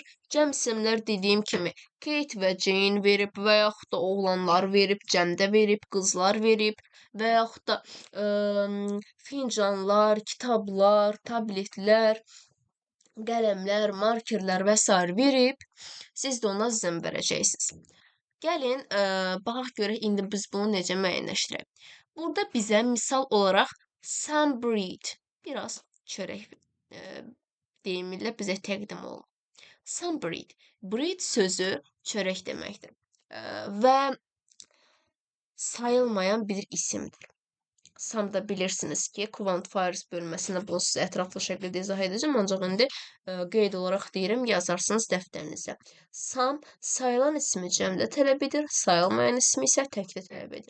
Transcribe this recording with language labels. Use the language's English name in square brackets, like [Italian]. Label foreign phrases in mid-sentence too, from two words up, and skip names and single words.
[Azerbaijani] Cəm isimlər dediyim kimi Kate və Jane verib və yaxud da oğlanlar verib, cəmdə verib, qızlar verib və yaxud da fincanlar, kitablar, tabletlər, qələmlər, markerlər və s. verib, siz də ona zəm verəcəksiniz. Gəlin, baxaq görək indi biz bunu necə müəyyənləşdirək. Burada bizə misal olaraq [English] some bread, [Azerbaijani] biraz çörək deyimilə bizə təqdim olunur. [English] Some bread. [Azerbaijani] Bread sözü çörək deməkdir. Və sayılmayan bir isimdir. Some da bilirsiniz ki, quantifiers bölməsində bunu sizə ətraflı şəkildə izah edəcəm, ancaq indi qeyd olaraq deyirəm, yazarsınız dəftərinizə. Some sayılan ismi cəmdə tələb edir, sayılmayan ismi isə təkdə tələb edir.